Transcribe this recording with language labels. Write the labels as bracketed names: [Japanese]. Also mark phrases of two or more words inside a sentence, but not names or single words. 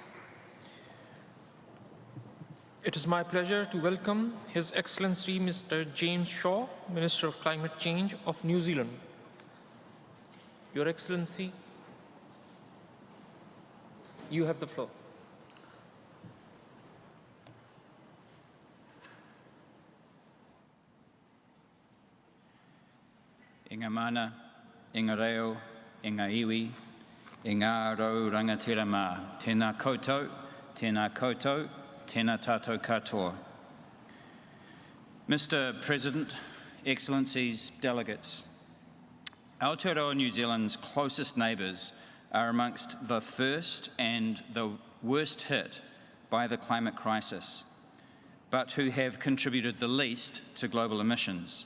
[English] It is my pleasure to welcome His Excellency Mr. James Shaw, Minister of Climate Change of New Zealand. Your Excellency, you have the floor. [Māori] Inga mana, inga reo, inga iwi, inga rau rangatira mā. Tēnā koutou, tēnā tātou katoa. [English] Mr. President, Excellencies, delegates, Aotearoa New Zealand's closest neighbours are amongst the first and the worst hit by the climate crisis, but who have contributed the least to global emissions.